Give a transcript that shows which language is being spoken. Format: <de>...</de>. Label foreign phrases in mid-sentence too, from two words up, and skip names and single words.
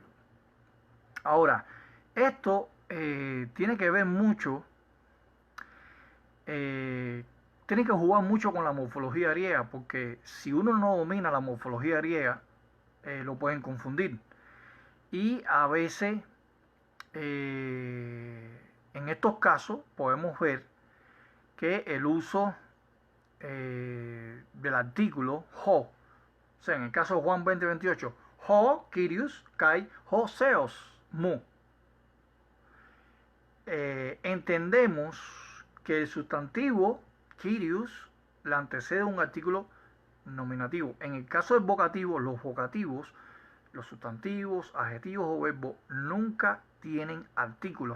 <es>Ahora, esto tiene que ver mucho, tiene que jugar mucho con la morfología griega, porque si uno no domina la morfología griega, lo pueden confundir. Y a veces, en estos casos, podemos ver que el uso del artículo ho, o sea, en el caso de Juan 20:28,</es> <el>ὁ, Κύριος, καὶ, ὁ θεός, μου.</el> <es>Entendemos que el sustantivo Kyrios le antecede un artículo nominativo. En el caso del vocativo, los vocativos, los sustantivos, adjetivos o verbos nunca tienen artículos.</es>